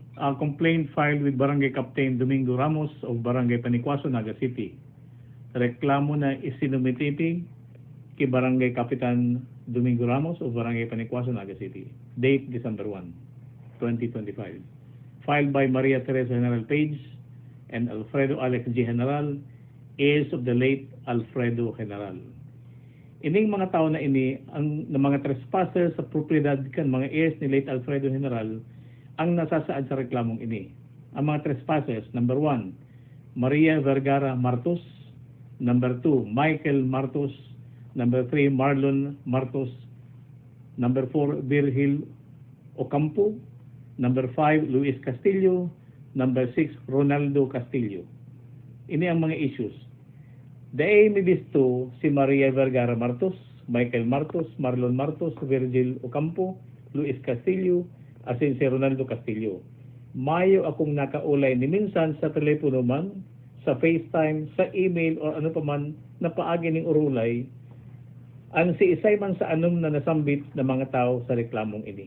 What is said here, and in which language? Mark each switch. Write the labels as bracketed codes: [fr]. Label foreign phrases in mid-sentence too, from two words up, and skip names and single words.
[en] a complaint filed with Barangay Captain Domingo Ramos of Barangay Panikwaso, Naga City. [bik] Reklamo na isinumitipi kay Barangay Kapitan Domingo Ramos of Barangay Panikwaso, Naga City. [en] Date December 1, 2025. Filed by Maria Teresa General Page and Alfredo Alex G. General, heirs of the late Alfredo General. [bik] Ining mga tao na ini, ang mga trespassers sa propriedad kan mga heirs ni late Alfredo General, ang nasasaad sa reklamong ini. Ang mga trespassers, number 1, Maria Vergara Martos. Number 2, Michael Martos. Number 3, Marlon Martos. Number 4, Virgil Ocampo. Number 5, Luis Castillo. Number 6, Ronaldo Castillo. Ini ang mga issues. [en] The aim of these two, [bik] si Maria Vergara Martos, Michael Martos, Marlon Martos, Virgil Ocampo, Luis Castillo, asin si Ronaldo Castillo. Mayo akong nakaulay ni minsan sa telepono man, sa FaceTime, sa email, o ano pa man na paagi ng urulay, ang si isay man sa anong na nasambit na mga tao sa reklamong ini.